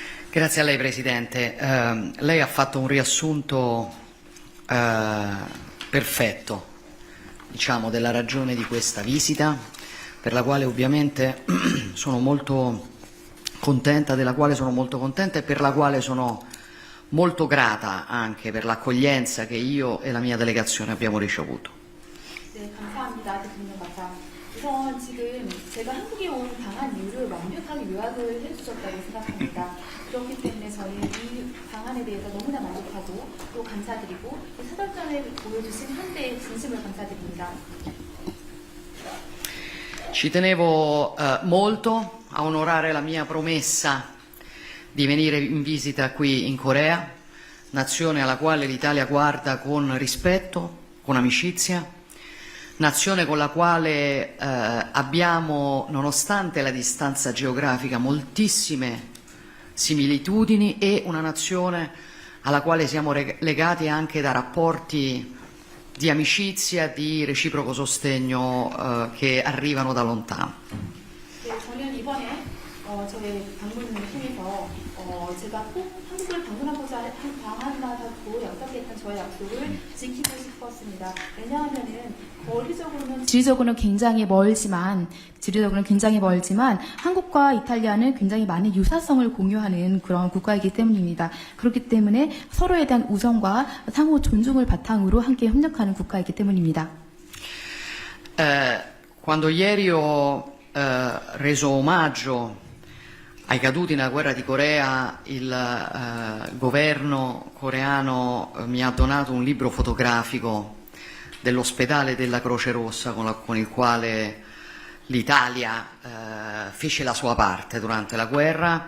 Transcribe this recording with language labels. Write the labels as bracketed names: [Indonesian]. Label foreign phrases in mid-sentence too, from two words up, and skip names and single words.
[Italian] Grazie a lei Presidente. Lei ha fatto un riassunto perfetto, diciamo, della ragione di questa visita, per la quale ovviamente sono molto contenta, della quale sono molto contenta e per la quale sono molto grata anche per l'accoglienza che io e la mia delegazione abbiamo ricevuto. [Korean] 네, 감사합니다. 대통령 과장. 우선 지금 제가 한국에 온 방한 이유를 완벽하게 요약을 해주셨다고 생각합니다. 그렇기 때문에 저는 이 방안에 대해서 너무나 만족하고 또 감사드리고 사절전에 보여주신 한대의 진심을 감사드립니다. [Italian] Ci tenevo molto a onorare la mia promessa di venire in visita qui in Corea, nazione alla quale l'Italia guarda con rispetto, con amicizia, nazione con la quale abbiamo, nonostante la distanza geografica, moltissime similitudini e una nazione alla quale siamo legati anche da rapporti di amicizia, di reciproco sostegno che arrivano da lontano. [Korean] 네, 저는 이번에 저의 방문을 통해서 제가 꼭 한국을 방문하고자 방한하고 약속했던 저의 약속을 지키고 싶었습니다. 왜냐하면은 지리적으로는 굉장히 멀지만 한국과 이탈리아는 굉장히 많은 유사성을 공유하는 그런 국가이기 때문입니다. 그렇기 때문에 서로에 대한 우정과 상호 존중을 바탕으로 함께 협력하는 국가이기 때문입니다. [Italian] Quando ieri ho reso omaggio ai caduti nella guerra di Corea, il governo coreano mi ha donato un libro fotografico dell'ospedale della Croce Rossa con il quale l'Italia fece la sua parte durante la guerra.